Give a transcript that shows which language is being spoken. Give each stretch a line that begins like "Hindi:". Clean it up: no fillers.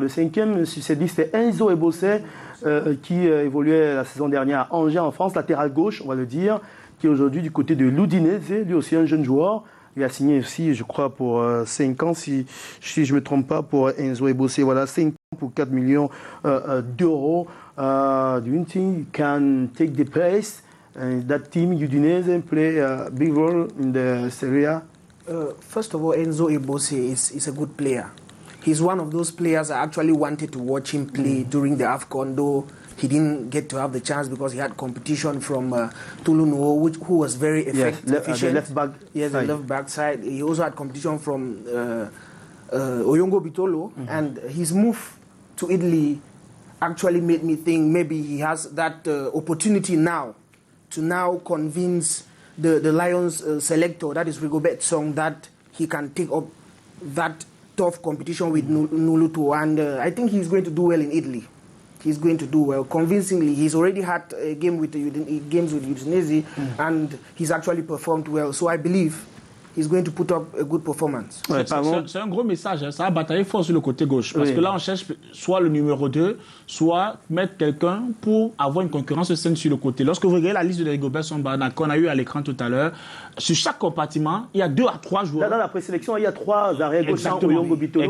French: Le 5e sur cette liste est Enzo Ebosse, qui évoluait la saison dernière à Angers en France, latéral gauche, on va le dire, qui est aujourd'hui du côté de l'Udinese, lui aussi un jeune joueur. Il a signé aussi, je crois, pour 5 ans, si je ne me trompe pas, pour Enzo Ebosse. Voilà, 5 ans pour 4 millions d'euros.
English: Do you think you can take the place? That team, Udinese, play a big role in the Serie A? First of all, Enzo Ebosse is a good player. He's one of those players I actually wanted to watch him play during the AFCON, though he didn't get to have the chance because he had competition from Toulouse, who was very efficient. The left back yes, side. The left back side. He also had competition from Oyongo Bitolo, and his move to Italy actually made me think maybe he has that opportunity now to now convince the Lions selector, that is Rigobert Song, that he can take up that tough competition with Nuluto. And I think he's going to do well in Italy. He's going to do well, convincingly. He's already had games with Udinese, and he's actually performed well. So I believe he's going to put up a good performance.
French: Ouais, c'est un gros message, hein. Ça a bataillé fort sur le côté gauche. Parce que là, on cherche soit le numéro 2, soit mettre quelqu'un pour avoir une concurrence saine sur le côté. Lorsque vous regardez la liste de Rigobert Song-Bahana qu'on a eu à l'écran tout à l'heure, sur chaque compartiment, il y a 2 à 3 joueurs. Là, dans la présélection, il y a 3 arrières gauche au Yongo Bitolo.